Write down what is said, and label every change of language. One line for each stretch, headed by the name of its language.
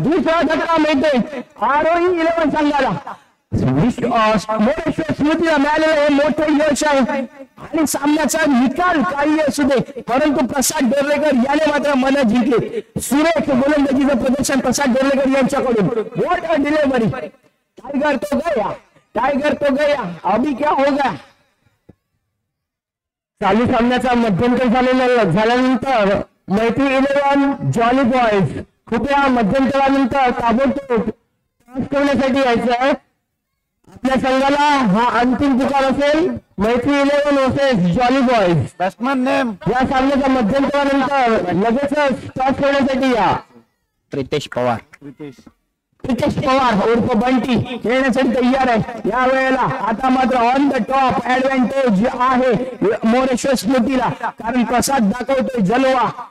Marathi: 2रा धक्का मिळतोय आरोही 11 संघाला. मोरेश्वर स्मृतीला मिळालेलं हे मोठं यश आहे आणि सामन्याचा निकाल काही असू दे, परंतु प्रसाद डोर्लेकर याने मात्र मन जिंकले. सुरेख गोलंदाजीचं प्रदर्शन प्रसाद डोर्लेकर यांच्याकडून.
English: What a delivery.
Hindi: टायगर तो गया, अभी क्या होगा.
Marathi: चालू सामन्याचा मध्यंतर झाल्यानंतर मैत्री 11 जॉली बॉयज कृपया मध्यंतरानंतर ताबडतोब टॉस करण्यासाठी यायचं आहे. आपल्या संघाला हा अंतिम पुकार असेल. मैत्री 11 versus jolly boys.
English: batsman name
Marathi: या सामन्याच्या मध्यंतरानंतर लगेचच टॉस करण्यासाठी या. प्रितेश पवार. प्रितेश पवार उर्फ बंटी खेळण्यासाठी तयार आहे. या वेळेला आता मात्र
English: on the top advantage
Marathi: आहे मोरेश्वर स्मृतीला, कारण प्रसाद दाखवतोय जलवा.